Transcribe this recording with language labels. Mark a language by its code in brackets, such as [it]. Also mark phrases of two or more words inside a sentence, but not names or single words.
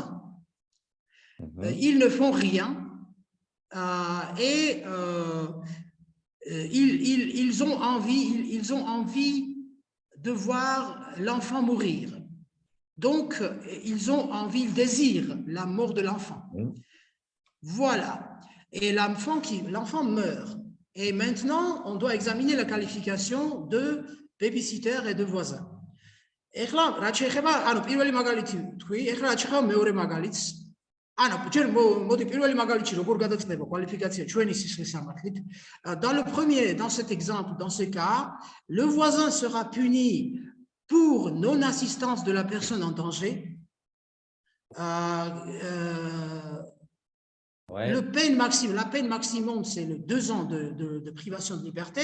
[fr] Ils ne font rien et ils ont envie de voir l'enfant mourir. Donc, ils désirent la mort de l'enfant. Voilà. Et l'enfant meurt. Et maintenant, on doit examiner la qualification de babysitter et de voisin. [ka] ეხლა რა შეიძლება, ანუ პირველი მაგალითი თქვი, ეხლა რა შეიძლება მეორე მაგალითს. ანუ ჯერ მოდი პირველი მაგალითი როგორ გადაწყდება კვალიფიკაცია ჩვენი სისხლის სამართლით. [fr] Dans cet exemple, dans ce cas, le voisin sera puni pour non-assistance de la personne en danger. La peine maximum, c'est le 2 ans de privation de liberté.